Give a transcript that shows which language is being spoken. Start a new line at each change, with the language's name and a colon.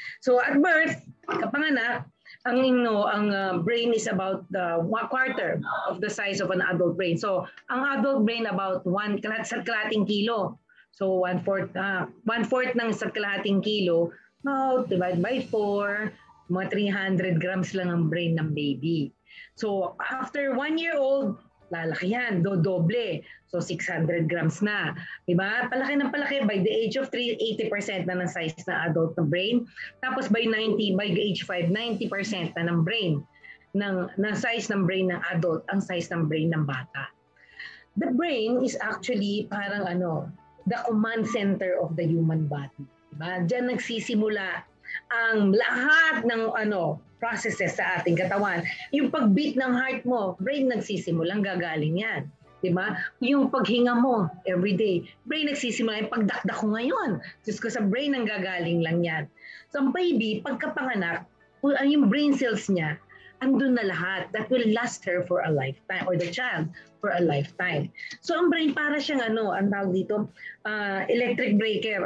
English: So at birth, kapanganak, ang brain is about 1/4 of the size of an adult brain.
Filipino: So ang adult brain about 1 sa kalahating kilo. So 1/4 ng sa kalahating kilo, divide by 4, mga 300 grams lang ang brain ng baby. So after 1 year old, lalaki yan, doble. So 600 grams na. Diba? Palaki ng palaki.
English: By the age of 3,
Filipino: 80% na ng size na adult na brain. Tapos by age 5, 90% na ng brain. Ng size ng brain ng adult, ang size ng brain ng bata.
English: The brain is actually parang the command center of the human body.
Filipino: Diba? Diyan nagsisimula ang lahat ng processes sa ating katawan. Yung pagbeat ng heart mo, brain nagsisimulang gagaling yan. Diba? Yung paghinga mo everyday, brain nagsisimula. Yung pagdakdak ko ngayon, just ko sa brain ang gagaling lang yan. So ang baby, pagkapanganak, yung brain cells niya, andun na lahat.
English: That will last her for a lifetime, or the child for a lifetime.
Filipino: So ang brain para siyang ang tawag dito, electric breaker.